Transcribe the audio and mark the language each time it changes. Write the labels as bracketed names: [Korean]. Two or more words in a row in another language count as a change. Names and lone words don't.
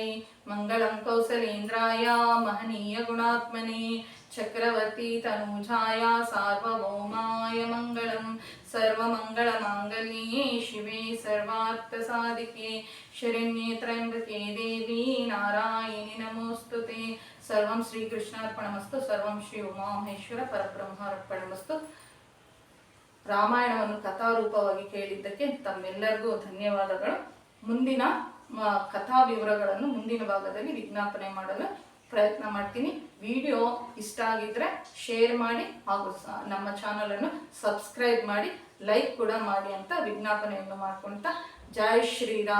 [Sanskrit] ಮಂಗಳಂ ಕೌಸಲೇಂದ್ರಾಯ ಮಹನೀಯ ಗುಣಾತ್ಮನೆ ಚಕ್ರವರ್ತಿ ತನೂಜಾಯ ಸಾರ್ವಭೌಮಾಯ ಮಂಗಳಂ. ಸರ್ವಮಂಗಳ ಮಾಂಗಲ್ಯೆ ಶಿವೆ ಸರ್ವಾರ್ಥ ಸಾಧಿಕೆ ಶರಣ್ಯೆ ತ್ರ್ಯಂಬಕೆ ದೇವಿ ನಾರಾಯಣಿ ನಮೋಸ್ತುತೆ. ಸರ್ವಂ ಶ್ರೀಕೃಷ್ಣಾರ್ಪಣಮಸ್ತು. ಸರ್ವಂ ಶ್ರೀ ಉಮಾಮಹೇಶ್ವರ ಪರಬ್ರಹ್ಮಾರ್ಪಣಮಸ್ತು. [Kannada] ರಾಮಾಯಣವನ್ನು ಕಥಾರೂಪವಾಗಿ ಕೇಳಿದ್ದಕ್ಕೆ ತಮ್ಮೆಲ್ಲರಿಗೂ ಧನ್ಯವಾದಗಳು. ಮುಂದಿನ ಕಥಾ ವಿವರಗಳನ್ನು ಮುಂದಿನ ಭಾಗದಲ್ಲಿ ವಿಜ್ಞಾಪನೆ ಮಾಡಲು ಪ್ರಯತ್ನ ಮಾಡ್ತೀನಿ. ವಿಡಿಯೋ ಇಷ್ಟ ಆಗಿದ್ರೆ ಶೇರ್ ಮಾಡಿ ಹಾಗೂ ನಮ್ಮ ಚಾನಲನ್ನು ಸಬ್ಸ್ಕ್ರೈಬ್ ಮಾಡಿ, ಲೈಕ್ ಕೂಡ ಮಾಡಿ ಅಂತ ವಿಜ್ಞಾಪನೆಯನ್ನು ಮಾಡ್ಕೊಳ್ತಾ, [Hindi] जय श्रीराम.